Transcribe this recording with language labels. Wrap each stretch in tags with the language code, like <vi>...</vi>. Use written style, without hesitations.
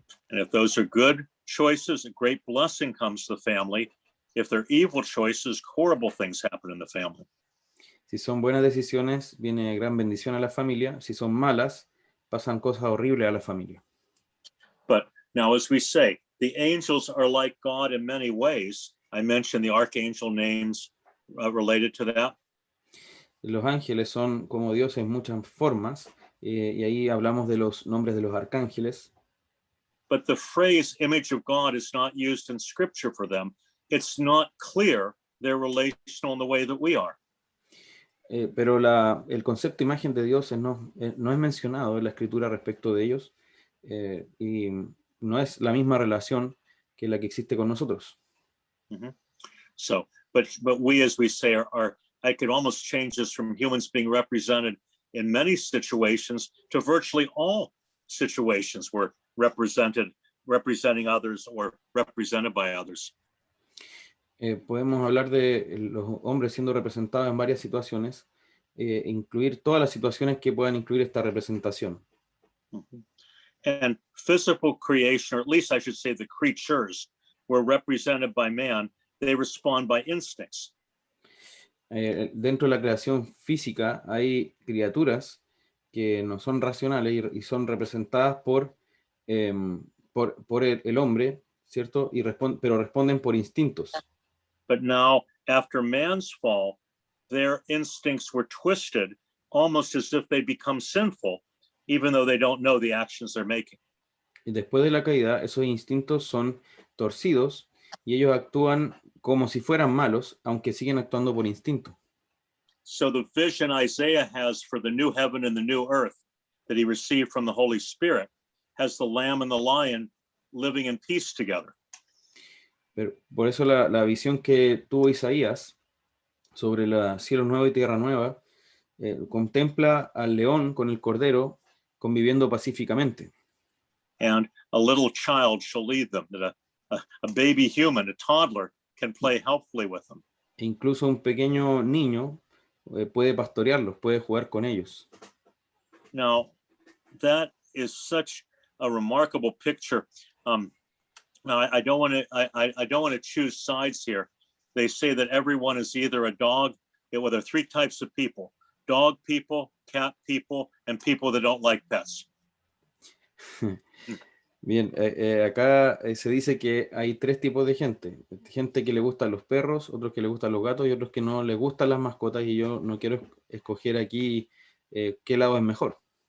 <en>And if those are good choices, a great blessing comes to the family. If they're evil choices, horrible things happen in the family.</en> <es>Si son buenas decisiones, viene gran bendición a la familia. Si son malas, pasan cosas horribles a la familia.</es> <en>But now, as we say, the angels are like God in many ways. I mentioned the archangel names related to that.</en> <es>Los ángeles son como Dios en muchas formas, y ahí hablamos de los nombres de los arcángeles.</es> <en>But the phrase image of God is not used in scripture for them. It's not clear they're relational in the way that we are.</en> <es>Pero el concepto imagen de Dios no es mencionado en la escritura respecto de ellos, y no es la misma relación que la que existe con nosotros. Mm-hmm.</es> <en>So, but we, as we say, I could almost change this from humans being represented in many situations to virtually all situations where representing others or represented by others.</en> <es>Podemos hablar de los hombres siendo representados en varias situaciones, incluir todas las situaciones que puedan incluir esta representación. Mm-hmm.</es> <en>And physical creation, or at least I should say the creatures, were represented by man. They respond by instincts.</en> <es>Dentro de la creación física hay criaturas que no son racionales y son representadas por el hombre, ¿cierto? Pero responden por instintos.</es> <en>But now, after man's fall, their instincts were twisted, almost as if they become sinful, even though they don't know the actions they're making.</en> <es>Y después de la caída, esos instintos son torcidos y ellos actúan como si fueran malos, aunque siguen actuando por instinto.</es> <en>So the vision Isaiah has for the new heaven and the new earth that he received from the Holy Spirit has the lamb and the lion living in peace together.</en> <es>Pero por eso la visión que tuvo Isaías sobre la cielo nuevo y tierra nueva contempla al león con el cordero conviviendo pacíficamente.</es> <en>And a little child shall lead them, that a baby human, a toddler, can play helpfully with them.</en> <es>E incluso un pequeño niño puede pastorearlos, puede jugar con ellos.</es> <en>Now, that is such a remarkable picture. Now, I don't want to choose sides here. They say that everyone is either a dog. Well, there are three types of people: dog people, cat people, and people that don't like pets.</en> <es>Bien, acá se dice que hay tres tipos de gente. Gente que le gustan los perros, otros que le gustan los gatos y otros que no les gustan las mascotas, y yo no quiero escoger aquí qué lado es mejor.</es>